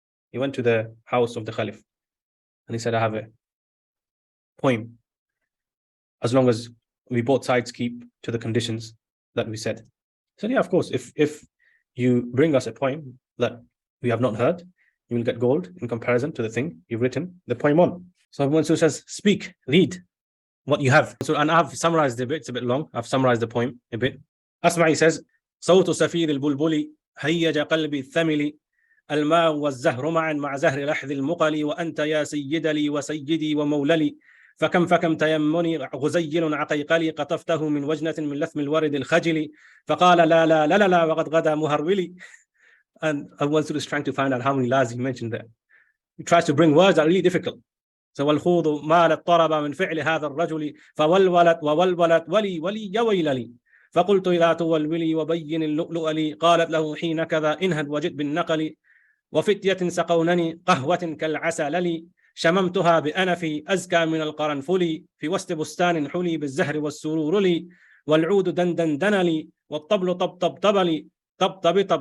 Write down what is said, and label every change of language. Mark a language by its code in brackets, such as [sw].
[en] He went to the house of the Caliph, and he said, I have a poem, as long as we both sides keep to the conditions that we said. He said, yeah, of course, if you bring us a poem that we have not heard, you will get gold in comparison to the thing you've written the poem on. So Abu Mansur says, speak, read what you have. So, and I've summarized the bit, it's a bit long. I've summarized the poem a bit. Asma'i says, [ar] صوت سفير البلبل هيج قلبي الثمل الماء والزهر معا مع زهر لحظ المقل وأنت يا سيد لي وسيدي وموللي فكم تيمني غزيل عقيقلي قطفته من وجنة من لثم الورد الخجل فقال لا لا لا لا وقد غدا مهرولي. [en] And Abu Mansur is trying to find out how many la's he mentioned there. He tries to bring words that are really difficult. So [ar] والخوض مال الطرب من فعل هذا الرجل فولولت وولولت ولي يا ويللي فقلت إذا تولولي وبين اللؤلؤ لي قالت له حين كذا انهد وجد بالنقل وفتية سقونني قهوة كالعسل لي شممتها بأنفي أزكى من القرنفل في وسط بستان حلي بالزهر والسرور لي والعود دندن دنلي والطبل طب لي طب